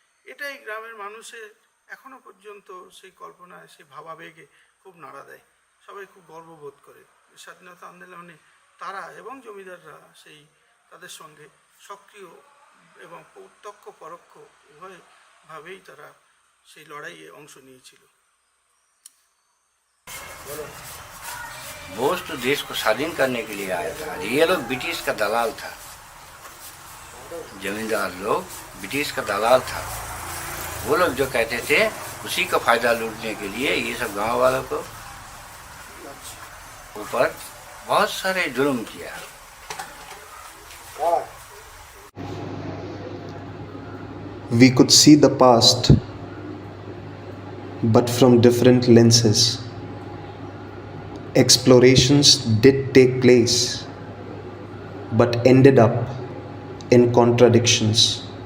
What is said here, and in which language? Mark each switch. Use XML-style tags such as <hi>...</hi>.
<bn>এটাই গ্রামের মানুষের এখনও পর্যন্ত সেই কল্পনায়, সেই ভাবাবেগে খুব নাড়া দেয়। সবাই খুব গর্ববোধ করে স্বাধীনতা আন্দোলনে তারা এবং জমিদাররা সেই তাদের সঙ্গে সক্রিয় এবং প্রত্যক্ষ পরোক্ষ উভয়ভাবেই তারা সেই লড়াইয়ে অংশ নিয়েছিল।</bn> <hi>बोस तो देश को स्वाधीन करने के लिए आया था। ये लोग ब्रिटिश का दलाल था, जमींदार लोग ब्रिटिश का दलाल था। वो लोग जो कहते थे उसी का फायदा लूटने के लिए ये सब गांव वालों को ऊपर बहुत सारे जुल्म किया।</hi> <en>We could see the past, but from different lenses. Explorations did take place, but ended up in contradictions.</en>